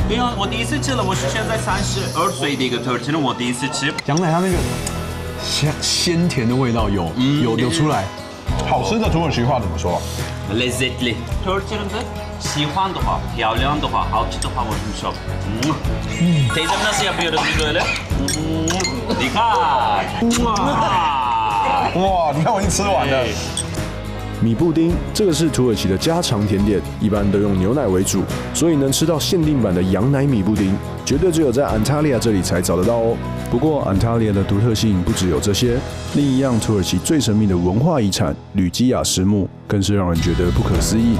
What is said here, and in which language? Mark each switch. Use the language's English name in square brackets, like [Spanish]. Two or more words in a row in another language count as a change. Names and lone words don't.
[Chinese] 对啊，我第一次吃了，我是现在32岁的一个土耳其人，我第一次吃。羊奶它那个鲜甜的味道有出来。好吃的土耳其话怎么说？Lezzetli。土耳其人的喜欢的话，漂亮的话，好吃的话，我很说。 [Turkish] Teyzem nasıl yapıyoruz biz böyle? Dikkat. [Chinese] 哇，你看我已经吃完了。米布丁这个是土耳其的家常甜点，一般都用牛奶为主，所以能吃到限定版的羊奶米布丁，绝对只有在安塔利亚这里才找得到哦。不过安塔利亚的独特性不只有这些，另一样土耳其最神秘的文化遗产吕基亚石墓，更是让人觉得不可思议。